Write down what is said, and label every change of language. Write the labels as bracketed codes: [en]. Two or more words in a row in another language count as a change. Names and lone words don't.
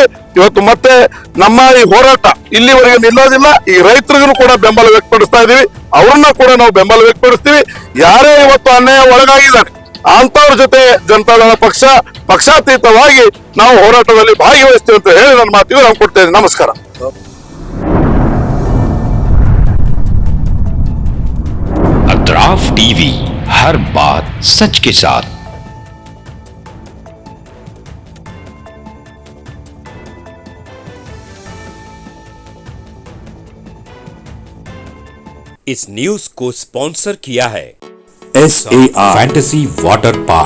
[kn] ಇವತ್ತು ಮತ್ತೆ ನಮ್ಮ ಈ ಹೋರಾಟ ಇಲ್ಲಿವರೆಗೆ ನಿಲ್ಲೋದಿಲ್ಲ, ಈ ರೈತರಿಗೂ ಕೂಡ ಬೆಂಬಲ ವ್ಯಕ್ತಪಡಿಸ್ತಾ ಇದೀವಿ, ಅವ್ರನ್ನ ಕೂಡ ನಾವು ಬೆಂಬಲ ವ್ಯಕ್ತಪಡಿಸ್ತೀವಿ। ಯಾರೇ ಇವತ್ತು ಅನ್ಯಾಯ ಒಳಗಾಗಿದ್ದಾರೆ ಅಂತವ್ರ ಜೊತೆ ಜನತಾದಳ ಪಕ್ಷ ಪಕ್ಷಾತೀತವಾಗಿ ನಾವು ಹೋರಾಟದಲ್ಲಿ ಭಾಗವಹಿಸ್ತೀವಿ ಅಂತ ಹೇಳಿ ನನ್ನ ಮಾತಿಗೆ ನಾವು ಕೊಡ್ತಾ ಇದ್ದೀವಿ। ನಮಸ್ಕಾರ। [hi] अतराफ टीवी, हर बात सच के साथ। इस न्यूज को स्पॉन्सर किया है SAR फैंटेसी वाटर पार्क।